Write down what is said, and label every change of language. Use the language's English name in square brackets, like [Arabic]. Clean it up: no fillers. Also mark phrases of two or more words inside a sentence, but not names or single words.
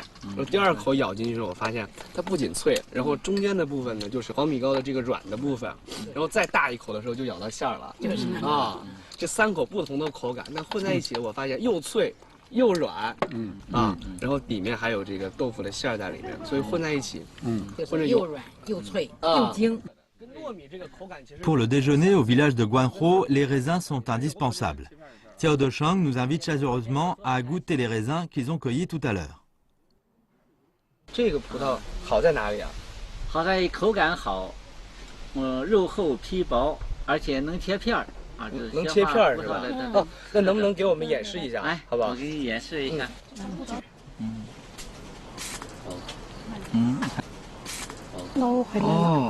[Chinese] 然后第二口咬进去的时候，我发现它不仅脆，然后中间的部分呢就是黄米糕的这个软的部分，然后再大一口的时候就咬到馅儿了。就是啊，这3口不同的口感，那混在一起，我发现又脆又软，然后里面还有这个豆腐的馅儿在里面，所以混在一起，或者又软又脆又精。 [French] Pour le déjeuner au village de Guanro, les raisins sont indispensables. Xiao Deshang nous invite chaleureusement à goûter les raisins qu'ils ont cueillis tout à l'heure. [Chinese] 这个葡萄好在哪里啊？好在口感好，肉厚皮薄，而且能切片儿啊，能切片儿是吧？哦，那能不能给我们演示一下？哎，好不好？我给你演示一下。哦。